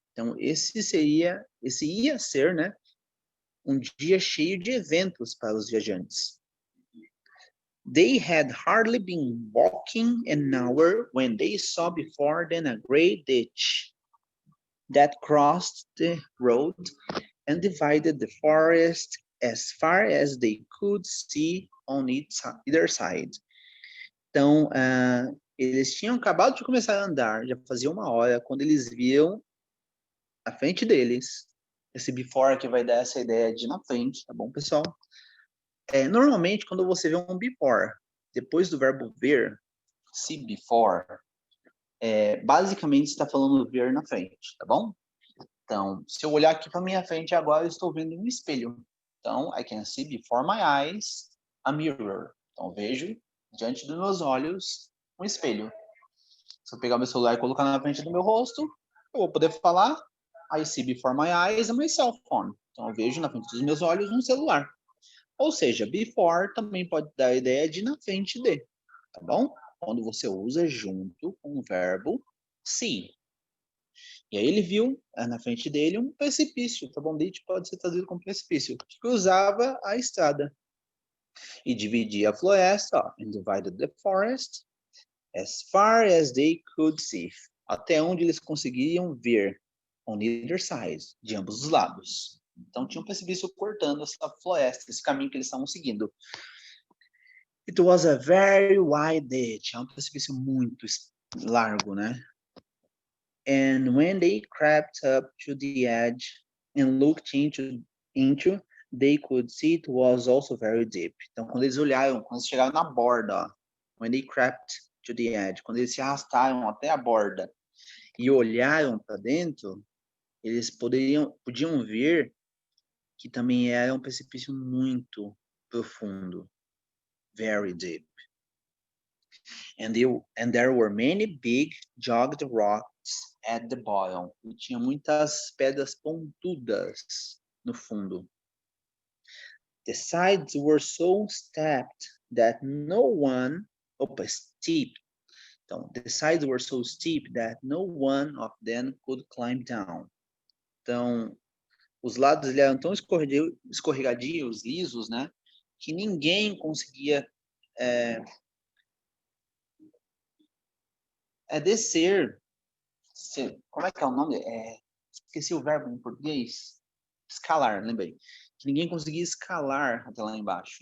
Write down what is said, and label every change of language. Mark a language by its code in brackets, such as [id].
[pt] Então, esse ia ser, né, um dia cheio de eventos para os viajantes. [en] They had hardly been walking an hour when they saw before them a great ditch that crossed the road and divided the forest as far as they could see on either side. [pt] Então, eles tinham acabado de começar a andar, já fazia uma hora, quando eles viram à frente deles, esse before que vai dar essa ideia de na frente, tá bom, pessoal? Normalmente, quando você vê um before, depois do verbo ver, see before, basicamente está falando ver na frente, tá bom? Então, se eu olhar aqui para minha frente agora, eu estou vendo um espelho. [en] Então, I can see before my eyes a mirror. [pt] Então, vejo diante dos meus olhos um espelho. Se eu pegar meu celular e colocar na frente do meu rosto, eu vou poder falar [en] I see before my eyes my cell phone. [pt] Então, eu vejo na frente dos meus olhos um celular. Ou seja, before também pode dar a ideia de na frente de, tá bom? Quando você usa junto com o verbo see. E aí ele viu na frente dele um precipício, tá bom? Ditch pode ser traduzido como precipício, que cruzava a estrada. E dividia a floresta, ó, [en] and divided the forest as far as they could see. [pt] Até onde eles conseguiam ver, [en] on either side, [pt] de ambos os lados. Então tinha um precipício cortando essa floresta, esse caminho que eles estavam seguindo. [en] It was a very wide ditch. [pt] É um precipício muito largo, né? [en] And when they crept up to the edge and looked into, they could see it was also very deep. [pt] Então, quando eles olharam, quando eles chegaram na borda, ó, [en] when they crept to the edge, [pt] quando eles se arrastaram até a borda e olharam para dentro, eles podiam ver que também era um precipício muito profundo, very deep. [en] And there were many big jagged rocks at the bottom. [pt] E tinha muitas pedras pontudas no fundo. [en] The sides were so stepped that no one, steep. Então, the sides were so steep that no one of them could climb down. [pt] Então, os lados eram tão escorregadios, lisos, né, que ninguém conseguia descer. Como é que é o nome? Esqueci o verbo em português. Escalar, lembrei. Que ninguém conseguia escalar até lá embaixo.